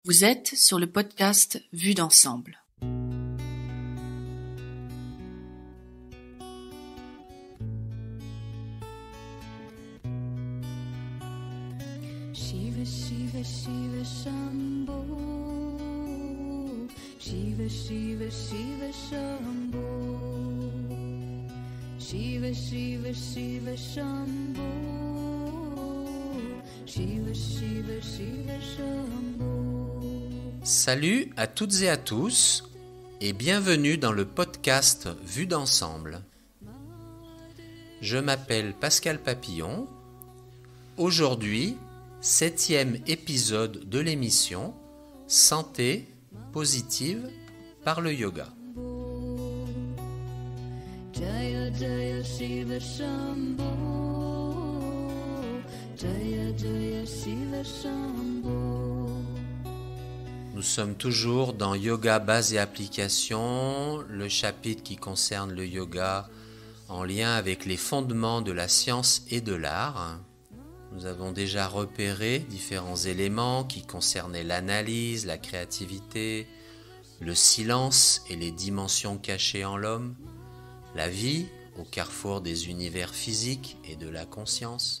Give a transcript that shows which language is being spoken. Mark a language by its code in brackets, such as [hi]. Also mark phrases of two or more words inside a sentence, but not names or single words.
[fr] Vous êtes sur le podcast Vue d'ensemble. [sa] शिव शिव शिव शम्भो, शिव शिव शिव शम्भो, शिव शिव शिव शम्भो, शिव शिव शिव शम्भो. [fr] Salut à toutes et à tous et bienvenue dans le podcast Vue d'ensemble. Je m'appelle Pascal Papillon. Aujourd'hui, 7e épisode de l'émission Santé positive par le yoga. [sa] जय जय शिव शम्भो, जय जय शिव शम्भो. [fr] Nous sommes toujours dans Yoga, base et application, le chapitre qui concerne le yoga en lien avec les fondements de la science et de l'art. Nous avons déjà repéré différents éléments qui concernaient l'analyse, la créativité, le silence et les dimensions cachées en l'homme, la vie au carrefour des univers physiques et de la conscience.